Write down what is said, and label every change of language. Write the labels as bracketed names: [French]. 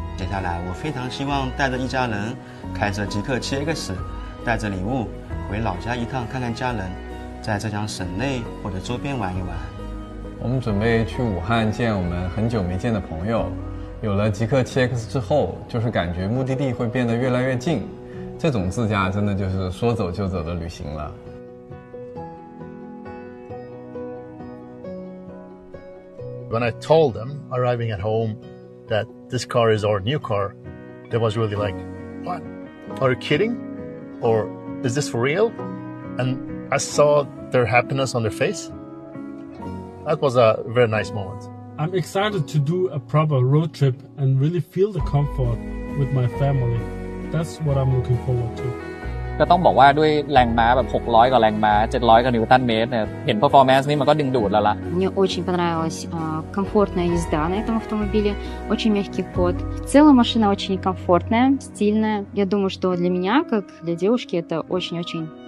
[Chinese] 接下来我非常希望带着一家人，开着极客7X，带着礼物回老家一趟，看看家人，在浙江省内或者周边玩一玩。我们准备去武汉见我们很久没见的朋友，有了极客7X之后，就是感觉目的地会变得越来越近，这种自驾真的就是说走就走的旅行了。 [English] When I told them arriving at home that this car is our new car, they was really like, what? Are you kidding? Or is this for real? And I saw their happiness on their face. That was a very nice moment. I'm excited to do a proper road trip and really feel the comfort with my family. That's what I'm looking forward to. [Thai] ก็ต้องบอกว่าด้วยแรงม้าแบบ600กว่าแรงม้า700กว่านิวตันเมตรเนี่ยเห็น performance นี่มันก็ดึงดูดแล้วล่ะ [Russian] Мне очень понравилась комфортная езда на этом автомобиле, очень мягкий ход. В целом машина очень комфортная, стильная. Я думаю, что для меня, как для девушки, это очень-очень